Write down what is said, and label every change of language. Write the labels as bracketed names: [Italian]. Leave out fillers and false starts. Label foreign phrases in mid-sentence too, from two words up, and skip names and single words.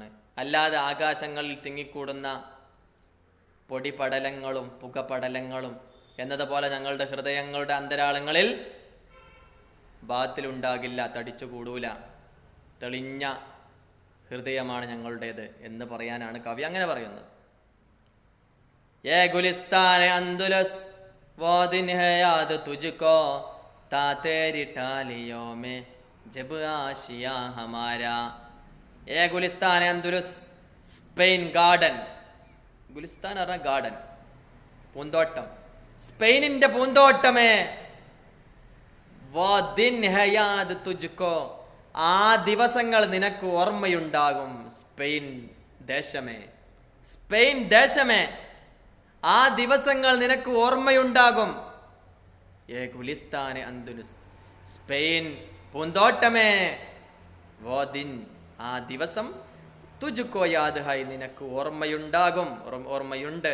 [Malayalam] അല്ലാതെ ആകാശങ്ങളിൽ തിങ്ങിക്കൂടുന്ന പൊടിപടലങ്ങളും പുകപടലങ്ങളും എന്നതുപോലെ ഞങ്ങളുടെ ഹൃദയങ്ങളുടെ അന്തരാളങ്ങളിൽ ബാത്തിലുണ്ടാകില്ല, തടിച്ചു കൂടൂല. തെളിഞ്ഞ ഹൃദയമാണ് ഞങ്ങളുടേത് എന്ന് പറയാനാണ് കവി അങ്ങനെ പറയുന്നത്. [Urdu] اے گلستان اندلس وہ دن ہے یاد تجھ کو تھا تیری ڈالیوں میں جب آشیاں ہمارا. اے گلستان اندلس, [Malayalam] സ്പെയിൻ ഗാർഡൻ. ഗുലിസ്ഥാൻ പറഞ്ഞ ഗാർഡൻ, പൂന്തോട്ടം. സ്പെയിനിന്റെ പൂന്തോട്ടമേ, [Urdu] وہ دن ہے یاد تجھ کو, [Malayalam] ആ ദിവസങ്ങൾ നിനക്ക് ഓർമ്മയുണ്ടാകും. സ്പെയിൻ ദേശമേ, സ്പെയിൻ ദേശമേ, ആ ദിവസങ്ങൾ നിനക്ക് ഓർമ്മയുണ്ടാകും. [Urdu] اے گلستان اندلس, [Malayalam] സ്പെയിൻ പൂന്തോട്ടമേ, [Urdu] وہ دن, [Malayalam] ആ ദിവസം, [Urdu] تجھ کو یاد ہے, [Malayalam] നിനക്ക് ഓർമ്മയുണ്ടാകും, ഓർമ്മയുണ്ട്.